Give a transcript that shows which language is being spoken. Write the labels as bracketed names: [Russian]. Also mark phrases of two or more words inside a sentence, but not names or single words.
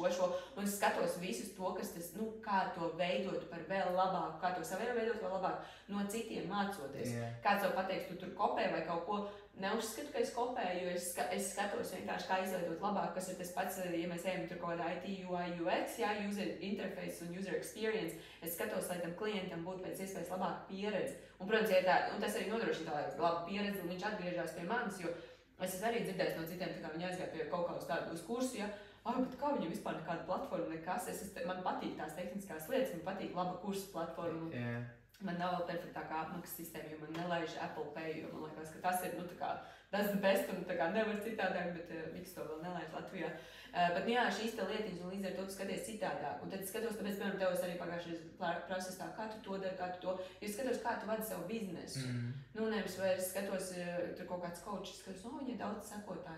[Latvian] Un es skatos visus to, kas tas, kā to veidot par vēl labāku, kā to savējo veidot vēl labāk, no citiem mācoties. Kāds jau pateiks, tu tur kopē vai kaut ko. Neuzskatu, ka es kopēju, jo es skatos vienkārši, kā izveidot labāk, kas ir tas pats, ja mēs ejam tur kaut kādā IT, UI, UX, [English] user interface [Latvian] un [English] user experience. [Latvian] Es skatos, lai tam klientam būtu pēc iespējas labāka pieredze. Un, protams, un tas arī nodrošina tā laba pieredze, un viņš atgriežās pie manis, jo es esmu arī dzirdējis no citiem, tā kā viņi aizgāja pie kaut kā uz tādu uz kursu, bet kā viņam vispār nekāda platforma, nekas, man patīk tās tehniskās lietas, man patīk laba kursu platforma. Man nav vēl perfektākā apmaksas sistēma, jo man nelaiž Apple Pay, jo man liekas, ka tas ir, tas [English] the best, [Latvian] un nevar citādāk, bet Viks to vēl nelaiž Latvijā. Bet, šīs te lietiņas, un līdz ar to tu skaties citādāk. Un tad es skatos, tāpēc, piemēram, tev es arī pagājušajā procesā, kā tu to dari, kā tu to, jo es skatos, kā tu vadi savu biznesu. Nevis vai es skatos, tur kaut kāds coach, es skatos, viņai daudz sekotāju.